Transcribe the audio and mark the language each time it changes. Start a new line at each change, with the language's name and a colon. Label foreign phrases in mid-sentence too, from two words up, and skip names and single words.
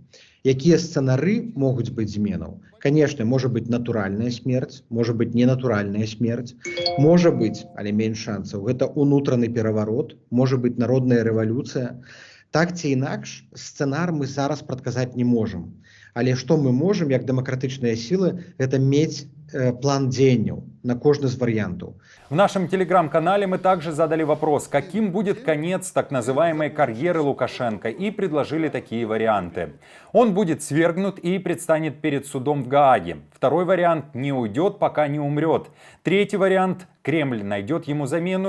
Belarusian: Якія сцэнары могуць быць зменаў? Канешне, можа быць натуральная смерць, можа быць ненатуральная смерць, можа быць, але менш шансаў, гэта унутраны пераварот, можа быць народная рэвалюцыя. Так ці інакш, сцэнар мы зараз прадказаць не можам. Але што мы можам, як дэмакратычныя сілы, гэта мець план дзеянняў на кожны з варыянтаў.
Russian: В нашем телеграм-канале мы также задали вопрос, каким будет конец так называемой карьеры Лукашенко, и предложили такие варианты. Он будет свергнут и предстанет перед судом в Гааге. Второй вариант – не уйдет, пока не умрет. Третий вариант – Кремль найдет ему замену.